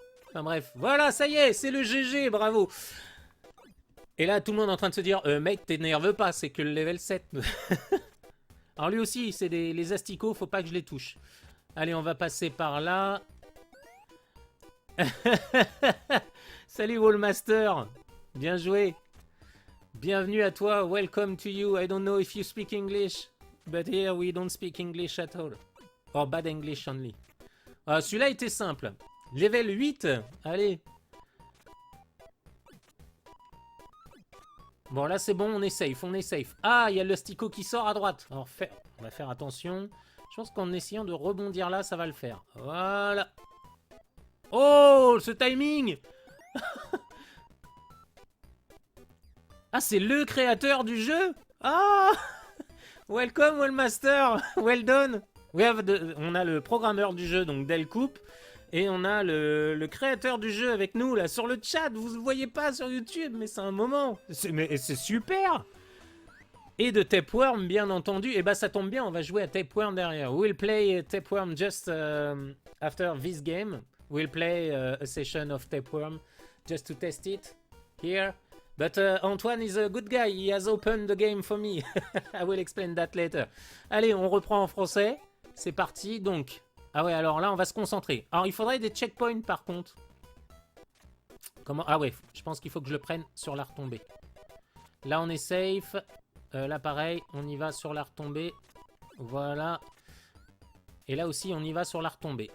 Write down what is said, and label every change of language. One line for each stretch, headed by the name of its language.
French: Enfin bref, voilà ça y est, c'est le GG, bravo. Et là tout le monde est en train de se dire mec t'énerve pas, c'est que le level 7. Alors lui aussi c'est les asticots, faut pas que je les touche. Allez on va passer par là. Salut Wallmaster, bien joué. Bienvenue à toi,
English: welcome to you. I don't know if you speak English, but here we don't speak English at all. Or bad English only.
French: Celui-là était simple. Level 8, allez. Bon, là c'est bon, on est safe, on est safe. Ah, il y a le stico qui sort à droite. Alors, on va faire attention. Je pense qu'en essayant de rebondir là, ça va le faire. Voilà. Oh, ce timing. Ah, c'est le créateur du jeu. Ah.
English: Welcome, Wellmaster. Well done.
French: On a le programmeur du jeu, donc Delcoupe, et on a le créateur du jeu avec nous, là, sur le chat. Vous ne le voyez pas sur YouTube, mais c'est un moment. Mais c'est super. Et de Tapeworm, bien entendu. Et bah, ça tombe bien, on va jouer à Tapeworm derrière.
English: We'll play Tapeworm just after this game. We'll play a session of Tapeworm just to test it here. But Antoine is a good guy. He has opened the game for me. I will explain that later.
French: Allez, on reprend en français. C'est parti, donc. Ah ouais, alors là, on va se concentrer. Alors, il faudrait des checkpoints, par contre. Comment? Ah ouais, je pense qu'il faut que je le prenne sur la retombée. Là, on est safe. Là, pareil, on y va sur la retombée. Voilà. Et là aussi, on y va sur la retombée.